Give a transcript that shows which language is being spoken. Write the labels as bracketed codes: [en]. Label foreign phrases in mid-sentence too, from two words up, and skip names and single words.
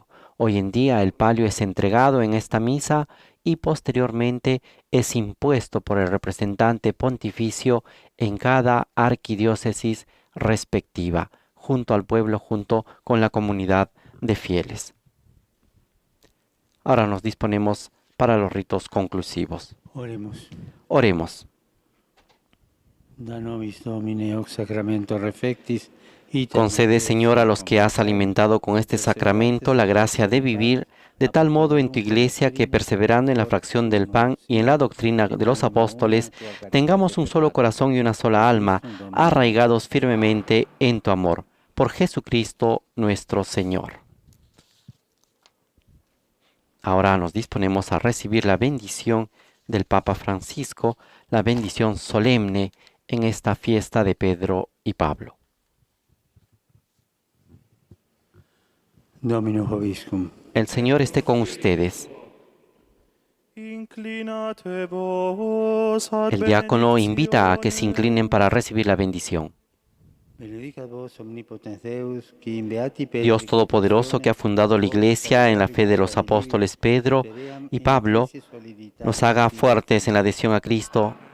[es] Hoy en día el palio es entregado en esta misa y posteriormente es impuesto por el representante pontificio en cada arquidiócesis respectiva, junto al pueblo, junto con la comunidad de fieles. Ahora nos disponemos para los ritos conclusivos. Oremos. Oremos. [la] Da nobis Domine hoc sacramento refectis. [es] Concede, Señor, a los que has alimentado con este sacramento la gracia de vivir de tal modo en tu iglesia que, perseverando en la fracción del pan y en la doctrina de los apóstoles, tengamos un solo corazón y una sola alma, arraigados firmemente en tu amor. Por Jesucristo nuestro Señor. Ahora nos disponemos a recibir la bendición del Papa Francisco, la bendición solemne en esta fiesta de Pedro y Pablo. [la] Dominus vobiscum. [es] El Señor esté con ustedes. El diácono invita a que se inclinen para recibir la bendición. Dios Todopoderoso, que ha fundado la Iglesia en la fe de los apóstoles Pedro y Pablo, nos haga fuertes en la adhesión a Cristo.